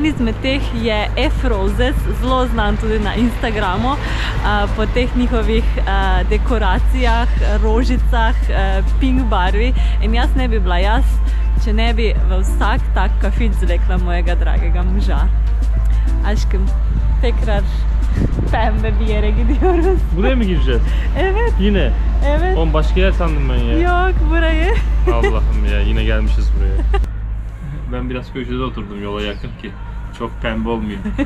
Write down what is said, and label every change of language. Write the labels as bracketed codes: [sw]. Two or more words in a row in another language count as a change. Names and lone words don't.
[sl] izmed teh je Efrozes, zelo znan tudi na Instagramu, po teh njihovih dekoracijah, rožicah, pink barvi, in jaz ne bi bila jaz, če ne bi v vsak tak kafič zvlekla mojega dragega moža. [tr] Aşkım, tekrar pembe bir yere gidiyoruz. Buraya mı gireceğiz? Evet. Yine? Evet. Oğlum başka yer sandım ben ya. Yok, burayı. Allah'ım ya, yine gelmişiz buraya. Ben biraz köşede oturdum yola yakın ki çok pembe olmayayım.